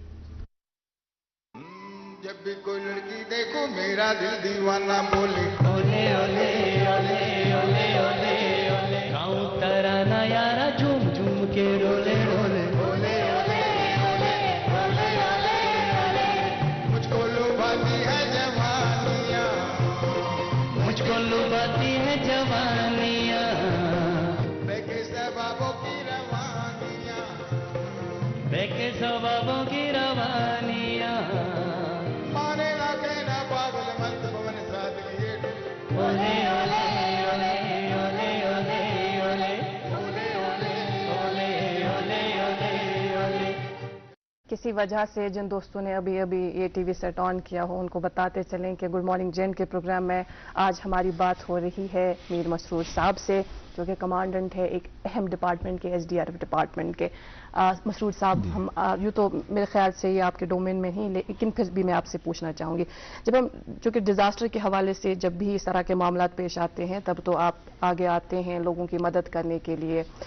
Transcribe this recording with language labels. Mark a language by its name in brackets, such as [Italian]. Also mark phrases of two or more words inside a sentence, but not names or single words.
[Urdu] جب بھی کوئی لڑکی دیکھو میرا دل دیوانہ بولے اولے اولے اولے اولے اولے اولے، گاؤں ترانہ یارا جھوم جھوم کے رولے رولے اولے اولے اولے اولے اولے اولے، مجھ کو لبھاتی ہے جوانیاں، مجھ کو لبھاتی ہے جوانیاں، بہکے ثوابوں کی روانیاں، بہکے ثوابوں کی روانیاں، مانے نہ کہنا پاگل مت بھون سادگی اولے اولے اولے اولے اولے اولے اولے اولے اولے اولے اولے۔ کسی وجہ سے جن دوستوں نے ابھی یہ ٹی وی سیٹ آن کیا ہو ان کو بتاتے چلیں کہ گڈ مارننگ جین کے پروگرام میں آج ہماری بات ہو رہی ہے میر مسرور صاحب سے، جو کہ کمانڈنٹ ہے ایک اہم ڈپارٹمنٹ کے، SDRF ڈپارٹمنٹ کے۔ مسرور صاحب، ہم یوں تو میرے خیال سے یہ آپ کے ڈومین میں ہی، لیکن پھر بھی میں آپ سے پوچھنا چاہوں گی، جب ہم چونکہ ڈیزاسٹر کے حوالے سے جب بھی اس طرح کے معاملات پیش آتے ہیں تب تو آپ آگے آتے ہیں لوگوں کی مدد کرنے کے لیے،